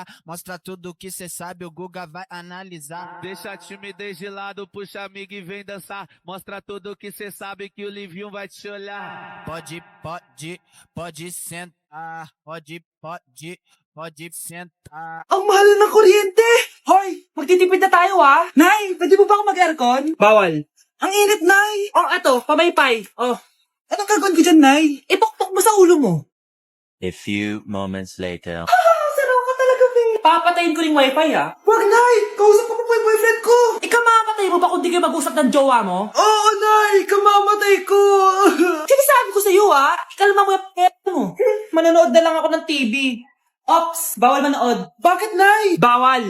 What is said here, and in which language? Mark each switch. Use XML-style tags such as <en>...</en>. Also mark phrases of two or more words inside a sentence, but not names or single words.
<pt>Mostra tudo que cê sabe, o Guga vai analisar. Deixa a timidez de lado, puxa amigo e vem dançar. Mostra tudo que cê sabe que o Livinho vai te olhar. Pode sentar. Pode sentar.</pt> <tl>Ang mahal ng kuryente! Hoy, magtitipid na tayo, ha? Nay, pwede mo ba ako mag-aircon? Bawal. Ang init, Nay. Eto, pamaypay. Anong gagawin ko dyan, Nay? Ipokpok mo sa ulo mo.</tl> <en>A few moments later.</en> <tl>Saraw ka talaga, Be. Papatayin ko ring wifi, ha? Wag, Nay! Kausap ko po yung boyfriend ko! Ikamamatay mo ba kung di kayo mag-usap ng jowa mo? Oo, Nay! Kamamatay ko! Sinasabi ko sa'yo, ha? Ikalma mo yung mo. Manonood na lang ako ng TV. Ops! Bawal manood. Bakit, Nay? Bawal!</tl>